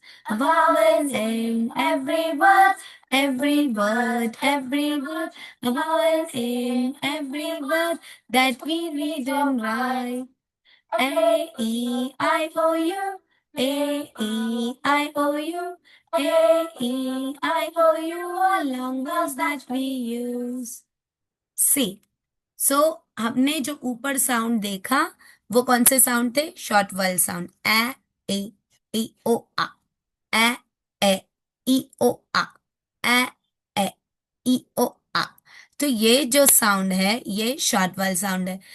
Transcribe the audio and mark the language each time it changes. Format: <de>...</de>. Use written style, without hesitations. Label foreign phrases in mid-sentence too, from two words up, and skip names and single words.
<en>A vowel in every word, every word, every word. A vowel in every word that we read and write. A, E, I, O, U. A, E, I, O, U. A, E, I, O, U are long words that we use. See.</en> <hi>सो हमने जो ऊपर साउंड देखा वो कौन से साउंड थे?</hi> <en>short vowel sound, ए, ए, ई, ओ, आ, ए, ए, ई, ओ, आ, ए, ए, ई, ओ, आ।</en> <hi>तो ये जो साउंड है ये</hi> <en>short vowel sound</en> <hi>है।</hi>